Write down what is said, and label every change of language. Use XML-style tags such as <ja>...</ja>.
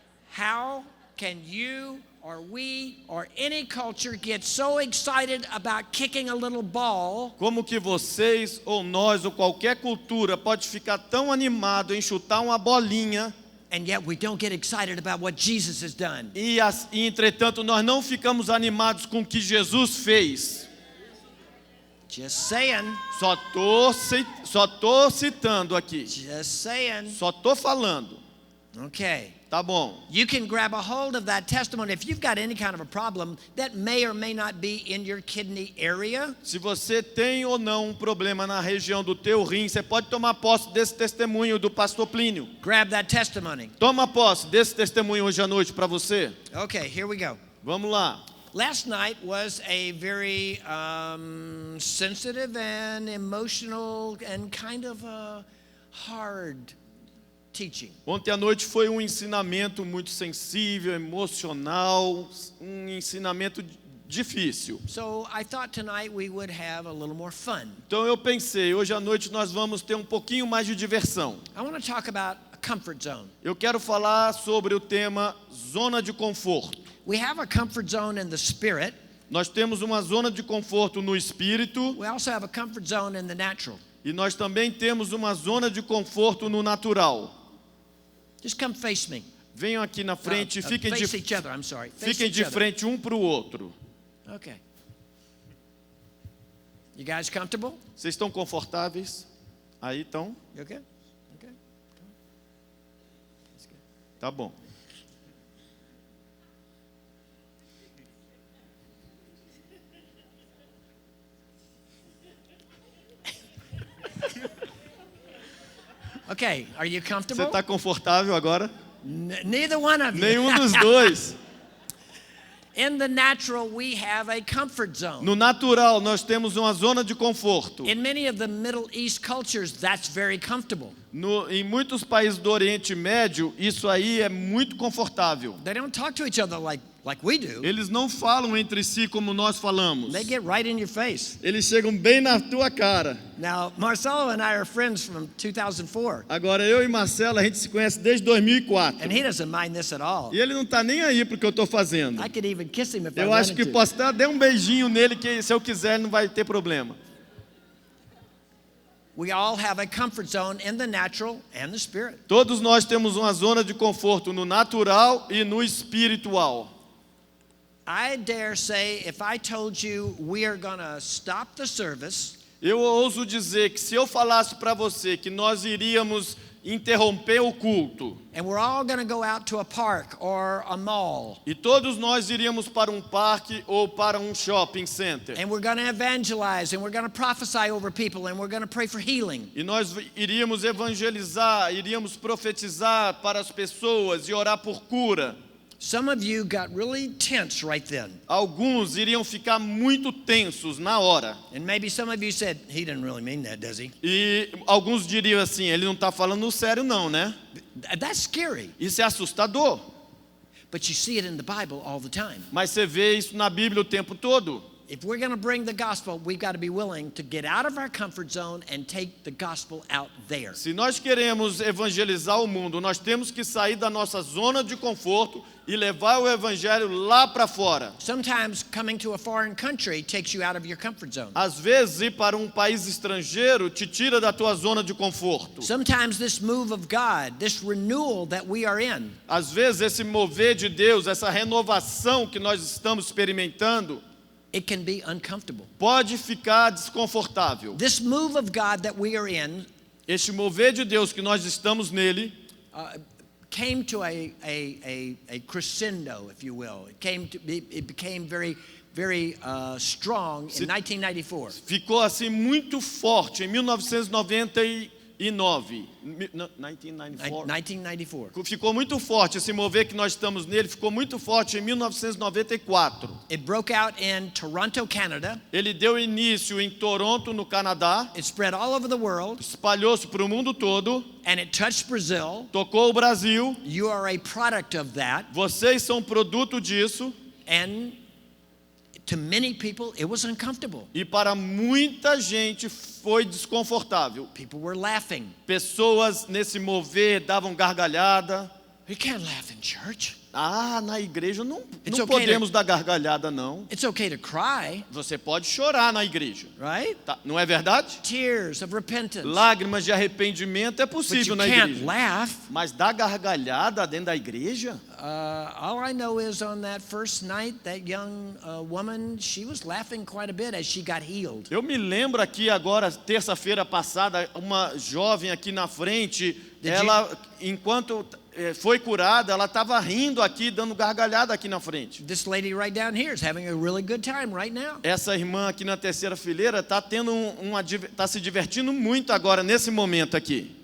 <en>How can you or we or any culture get so excited about kicking a little ball</en> <pt>Como que vocês ou nós ou qualquer cultura pode ficar tão animado em chutar uma bolinha</pt> <en>and yet we don't get excited about what Jesus has done?</en> <pt>e entretanto nós não ficamos animados com o que Jesus fez?</pt> <en>Just saying.</en> <pt>Só tô citando aqui.</pt> <en>Just saying.</en> <pt>Só tô falando.</pt> <en>Okay.</en> <pt>Tá bom.</pt> <en>You can grab a hold of that testimony if you've got any kind of a problem that may or may not be in your kidney area.</en> <pt>Se você tem ou não um problema na região do teu rim, você pode tomar posse desse testemunho do pastor Plínio.</pt> <en>Grab that testimony.</en> <pt>Toma posse desse testemunho hoje à noite para você.</pt> <en>Okay, here we go.</en> <pt>Vamos lá.</pt> <en>Last night was a very sensitive and emotional and kind of a hard teaching.</en> <pt>Ontem à noite foi um ensinamento muito sensível, emocional, um ensinamento difícil.</pt> <en>So I thought tonight we would have a little more fun.</en> <pt>Então eu pensei, hoje à noite nós vamos ter um pouquinho mais de diversão.</pt> <en>I want to talk about a comfort zone.</en> <pt>Eu quero falar sobre o tema zona de conforto.</pt> <en>We have a comfort zone in the spirit.</en> <pt>Nós temos uma zona de conforto no espírito</pt> <en>We also have a comfort zone in the natural.</en> <pt>e nós também temos uma zona de conforto no natural.</pt> <en>Just come face me.</en> <pt>Venham aqui na frente e fiquem</pt> <en>Face each other. I'm sorry. Face</en> <pt>fiquem</pt> <en>each</en> <pt>de</pt> <en>other.</en> <pt>frente um para o outro.</pt> <en>Okay. You guys comfortable?</en> <pt>Vocês estão confortáveis? Aí estão?</pt> <en>You okay? Okay.</en> <pt>Tá bom.</pt> <en>Okay. Are you</en> <pt>Você</pt> <en>comfortable?</en> <pt>está confortável agora?</pt> <en>Neither one of you.</en> <pt>Nenhum dos dois.</pt> <en>In the natural, we have a comfort zone.</en> <pt>No natural, nós temos uma zona de conforto.</pt> <en>In many of the Middle East cultures, that's very comfortable.</en> <pt>Em muitos países do Oriente Médio, isso aí é muito confortável.</pt> <en>They don't talk to each other like we do.</en> <pt>Eles não falam entre si como nós falamos.</pt> <en>They get right in your face.</en> <pt>Eles chegam bem na tua cara.</pt> <en>Now, Marcelo and I are friends from 2004,</en> <pt>Agora, eu e Marcelo, a gente se conhece desde 2004.</pt> <en>and he doesn't mind this at all.</en> <pt>E ele não está nem aí pro que eu estou fazendo.</pt> <en>I could even kiss him if I</en> <pt>Eu acho</pt> <en>wanted</en> <pt>que</pt> <en>to.</en> <pt>posso até dar um beijinho nele, que se eu quiser não vai ter problema.</pt> <en>We all have a comfort zone in the natural and the spirit.</en> <pt>Todos nós temos uma zona de conforto no natural e no espiritual.</pt> <en>I dare say, if I told you we are going to stop the service</en> <pt>Eu ouso dizer que se eu falasse para você que nós iríamos interromper o culto</pt> <en>and we're all going to go out to a park or a mall</en> <pt>e todos nós iríamos para um parque ou para um shopping center</pt> <en>and we're going to evangelize and we're going to prophesy over people and we're going to pray for healing.</en> <pt>e nós iríamos evangelizar, iríamos profetizar para as pessoas e orar por cura,</pt> <en>Some of you got really tense right then.</en> <pt>alguns iriam ficar muito tensos na hora.</pt> <en>And maybe some of you said, he didn't really mean that, does he?</en> <pt>E alguns diriam assim, ele não está falando sério não, né?</pt> <en>That's scary.</en> <pt>Isso é assustador.</pt> <en>But you see it in the Bible all the time.</en> <pt>Mas você vê isso na Bíblia o tempo todo.</pt> <en>If we're going to bring the gospel, we've got to be willing to get out of our comfort zone and take the gospel out there.</en> <pt>Se nós queremos evangelizar o mundo, nós temos que sair da nossa zona de conforto e levar o evangelho lá para fora.</pt> <en>Sometimes coming to a foreign country takes you out of your comfort zone.</en> <pt>Às vezes, ir para um país estrangeiro te tira da tua zona de conforto.</pt> <en>Sometimes this move of God, this renewal that we are in,</en> <pt>Às vezes, esse mover de Deus, essa renovação que nós estamos experimentando,</pt> <en>it can be uncomfortable.</en> <pt>pode ficar desconfortável.</pt> <en>This move of God that we are in</en> <pt>Este mover de Deus que nós estamos nele</pt> <en>came to a crescendo, if you will. It became very, very strong in 1994.</en> <pt>ficou assim muito forte em 1999.</pt> <en>1994.</en> <pt>Ficou muito forte, esse mover que nós estamos nele ficou muito forte em 1994.</pt> <en>It broke out in Toronto, Canada.</en> <pt>Ele deu início em Toronto, no Canadá,</pt> <en>It spread all over the world,</en> <pt>espalhou-se para o mundo todo,</pt> <en>and it touched Brazil.</en> <pt>tocou o Brasil.</pt> <en>You are a product of that,</en> <pt>Vocês são produto disso</pt> <en>and to many people, it was uncomfortable.</en> <pt>e para muita gente foi desconfortável.</pt> <en>People were laughing.</en> <pt>Pessoas nesse mover davam gargalhada.</pt> <en>You can't laugh in church.</en> <pt>Ah, na igreja não</pt> <en>It's okay</en> <pt>podemos dar gargalhada não.</pt> <en>It's okay to cry,</en> <pt>Você pode chorar na igreja,</pt> <en>right?</en> <pt>tá? Não é verdade?</pt> <en>Tears of repentance.</en> <pt>Lágrimas de arrependimento é</pt> <en>But</en> <pt>possível</pt> <en>you</en> <pt>na</pt> <en>can't</en> <pt>igreja.</pt> <en>laugh.</en> <pt>Mas dar gargalhada dentro da igreja?</pt> <en>All I know is on that first night, that young woman, she was laughing quite a bit as she got healed.</en> <pt>Eu me lembro aqui agora, terça-feira passada, uma jovem aqui na frente, ela, enquanto foi curada, ela estava rindo aqui, dando gargalhada aqui na frente.</pt> <en>This lady right down here is having a really good time right now.</en> <pt>Essa irmã aqui na terceira fileira está tá se divertindo muito agora, nesse momento aqui.</pt>